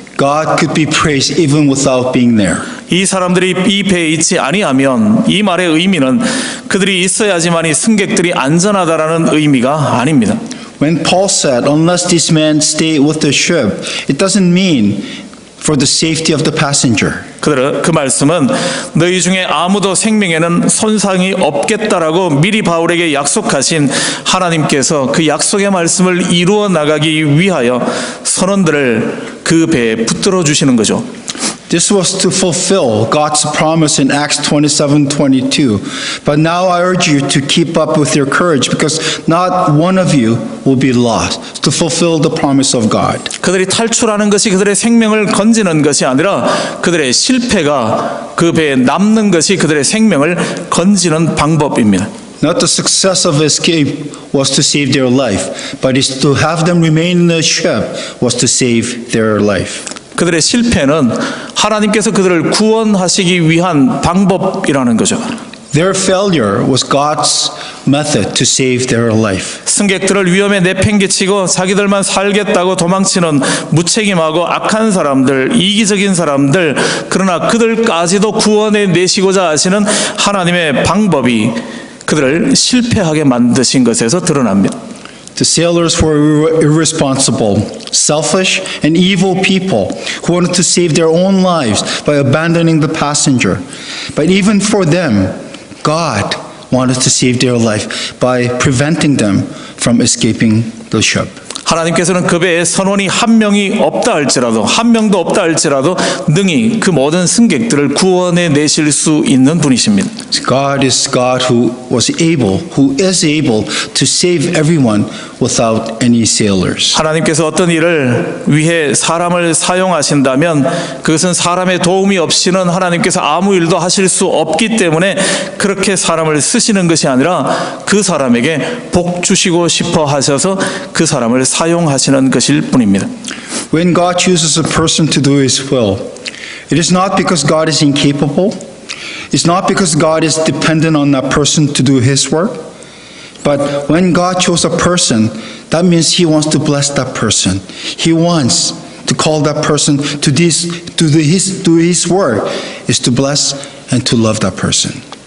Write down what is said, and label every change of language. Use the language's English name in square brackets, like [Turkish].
[English] God could be praised even without being there. [Korean] 이 사람들이 이 배에 있지 아니하면 이 말의 의미는 그들이 있어야지만이 승객들이 안전하다라는 의미가 아닙니다. [English] When Paul said, unless these men stay with the ship, it doesn't mean for the safety of the passenger. [Korean] 그 말씀은 너희 중에 아무도 생명에는 손상이 없겠다라고 미리 바울에게 약속하신 하나님께서 그 약속의 말씀을 이루어 나가기 위하여 선원들을 그 배에 붙들어 주시는 거죠. [English] This was to fulfill God's promise in Acts 27:22. But now I urge you to keep up with your courage because not one of you will be lost. To fulfill the promise of God. [Korean] 그들이 탈출하는 것이 그들의 생명을 건지는 것이 아니라 그들의 실패가 그 배에 남는 것이 그들의 생명을 건지는 방법입니다. [English] Not the success of escape was to save their life, but is to have them remain in the ship was to save their life. [Korean] 그들의 실패는 하나님께서 그들을 구원하시기 위한 방법이라는 거죠. [English] Their failure was God's method to save their life. [Korean] 승객들을 위험에 내팽개치고 자기들만 살겠다고 도망치는 무책임하고 악한 사람들, 이기적인 사람들, 그러나 그들까지도 구원해 내시고자 하시는 하나님의 방법이 그들을 실패하게 만드신 것에서 드러납니다. [English] The sailors were irresponsible, selfish, and evil people who wanted to save their own lives by abandoning the passenger. But even for them, God wanted to save their life by preventing them from escaping the ship. [Korean] 하나님께서는 그 배에 선원이 한 명이 없다 할지라도 한 명도 없다 할지라도 능히 그 모든 승객들을 구원해 내실 수 있는 분이십니다. [English] God is God who is able to save everyone without any sailors. [Korean] 하나님께서 어떤 일을 위해 사람을 사용하신다면 그것은 사람의 도움이 없이는 하나님께서 아무 일도 하실 수 없기 때문에 그렇게 사람을 쓰시는 것이 아니라 그 사람에게 복 주시고 싶어 하셔서 그 사람을 사용하시는 것일 뿐입니다. [English] When God chooses a person to do His will, it is not because God is incapable. It's not because God is dependent on that person to do His work. But when God chose a person, that means He wants to bless that person. He wants to call that person to His work is to bless and to love that person.